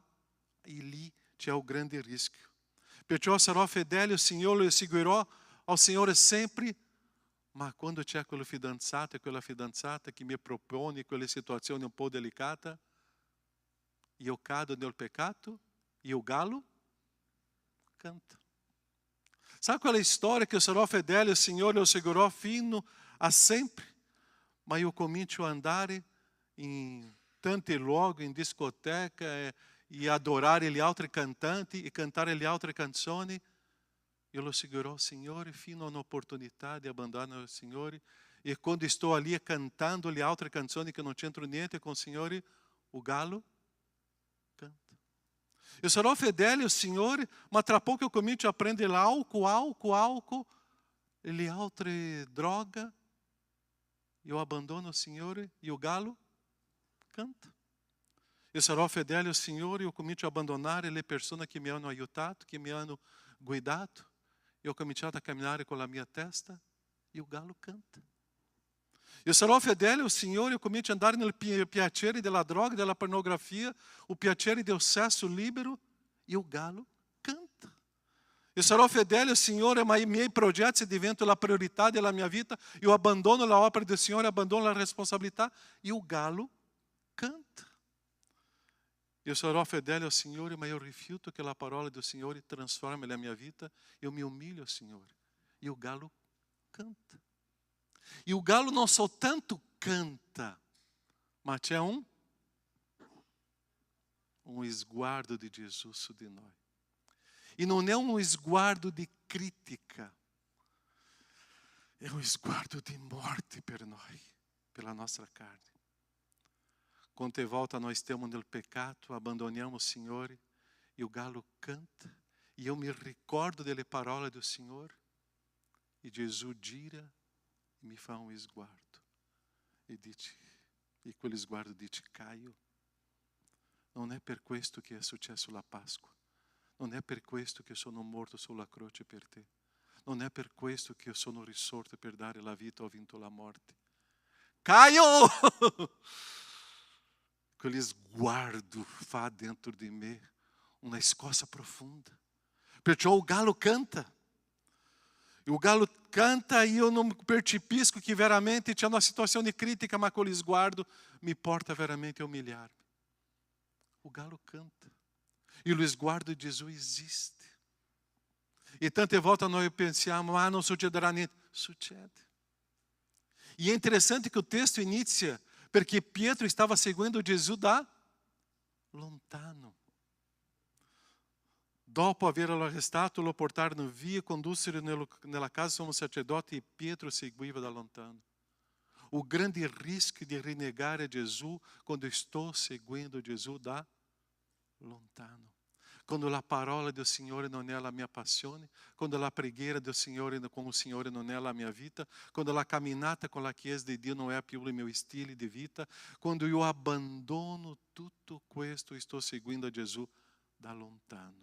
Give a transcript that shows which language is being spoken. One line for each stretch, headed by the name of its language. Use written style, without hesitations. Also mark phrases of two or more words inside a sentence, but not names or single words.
Italian: E lì c'è un grande rischio. Perciò sarò fedele ao Signore e seguirò ao Signore sempre, ma quando c'è quello fidanzato e quella fidanzata che mi propone quelle situazioni un po' delicate, io cado nel peccato e
Portuguese: o galo canta.
Italian: Sabe quella storia che io sarò fedele al Signore e lo seguirò fino a sempre? Ma io comincio a andare in tanti luoghi, in discoteca e adorare gli altri cantanti e cantare le altre canzoni. Io lo seguirò al Signore fino a un'opportunità di abbandonare il Signore. E quando sto lì cantando le altre canzoni che non c'entrano niente con il Signore,
Portuguese: o galo canta.
Italian: Eu sarò fedele ao Signore, ma tra
Portuguese: pouco eu
Italian: comincio a prendere álcool e le altre droga.
Portuguese: Eu abandono o Signore e o galo canta.
Italian: Eu sarò fedele ao Signore e eu comincio a abbandonare le persone che mi hanno aiutato, che mi hanno guidato. Eu ho cominciato a camminare con la mia testa e
Portuguese: o galo canta.
Italian: Eu sarò fedele ao Signore e eu comincio a andare nel piacere della droga, della pornografia, o piacere del sesso libero e
Portuguese: o galo canta.
Italian: Eu sarò fedele ao Signore, ma i miei progetti diventano la priorità della mia vita. Eu abandono la opera del Signore, abandono la responsabilità e
Portuguese: o galo canta.
Italian: Eu sarò fedele ao Signore, ma io rifiuto che la parola del Signore trasformi la mia vita.
Portuguese: Eu me umilho ao Signore e o galo canta. E o galo não soltanto canta, mas c'è um esguardo de Jesus
Italian: su di noi.
Portuguese: E não é um esguardo de crítica, é um esguardo de morte
Italian: per noi,
Portuguese: pela nossa carne.
Italian: Quante volte
Portuguese: nós estamos no pecado, abandonamos o Senhor e o galo canta, e eu me recordo
Italian: delle parole
Portuguese: do Senhor,
Italian: e Jesus gira e mi fa um sguardo e quel sguardo dice, Caio, non è per questo che è successo la Pasqua, non è per questo che sono morto sulla croce per te, non è per questo che io sono risorto per dare la vita, ho vinto la morte. Caio! Quel sguardo fa dentro di me una scossa profonda. Perciò
Portuguese: o galo canta. E o galo canta e eu não percepisco que
Italian: veramente c'è una situazione critica, ma quel sguardo mi porta veramente a umilhar-me.
Portuguese: O galo canta. E o sguardo de Jesus existe.
Italian: E tante volte noi pensiamo, non succederà niente.
Portuguese: Succede. E é interessante que o texto inicia perché Pietro estava
Italian: seguendo Gesù da lontano. Dopo averlo arrestato, lo portarono via, condussero nella casa sommo sacerdote e Pietro seguiva da lontano.
Portuguese: O grande risco de renegar a Gesù quando estou
Italian: seguendo Gesù da lontano. Quando la parola del Signore non è la mia passione, quando la preghiera del Signore con il Signore non è la mia vita, quando la camminata con la Chiesa di Dio non è più il mio stile di vita, quando io abbandono tutto questo e sto seguendo Gesù da lontano.